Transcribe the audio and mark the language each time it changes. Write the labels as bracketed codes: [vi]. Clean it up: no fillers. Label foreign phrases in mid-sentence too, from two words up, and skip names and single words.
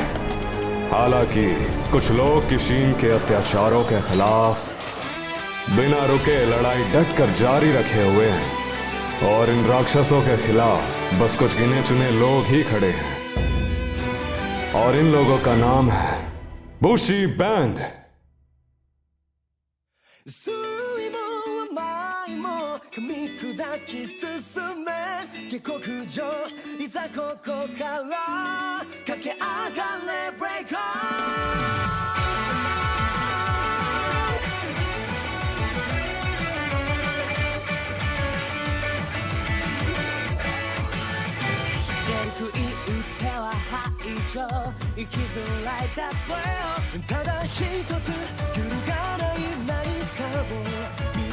[hi] हालांकि कुछ लोग किशीन के अत्याचारों के खिलाफ बिना रुके लड़ाई डटकर जारी रखे हुए हैं और इन राक्षसों के खिलाफ बस कुछ गिने चुने लोग ही खड़े हैं और इन लोगों का नाम है बुशी बैंड। [ja] 酸いも甘いも噛み砕き進め下克上いざここから駆け上がれ [en] Break on [ja] 食い打っては排除生きづらい [en] That's well [ja] ただ一つ揺るがない何かを見